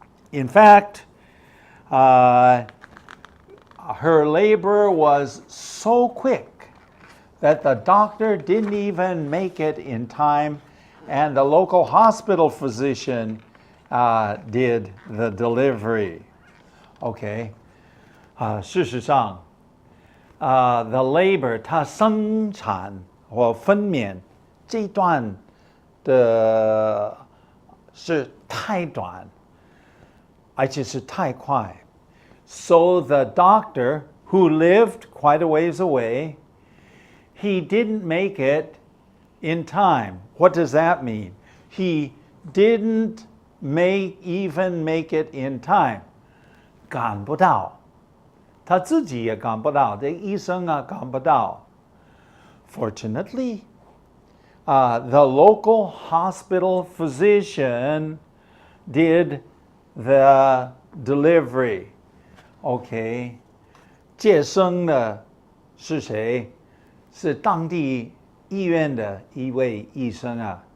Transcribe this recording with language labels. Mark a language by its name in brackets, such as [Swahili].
[English] In fact, her labor was so quick that the doctor didn't even make it in time, and the local hospital physician did the delivery. Okay. [Chinese] 事实上, the labor, 它生产或分娩这段的是太短，而且是太快. [English] So the doctor, who lived quite a ways away, he didn't make it in time. What does that mean? He didn't even make it in time. [Chinese] 赶不到，他自己也赶不到，这医生赶不到。 [English] Fortunately, the local hospital physician did the delivery. [Chinese] Okay, 接生的是谁？是当地医院的一位医生啊。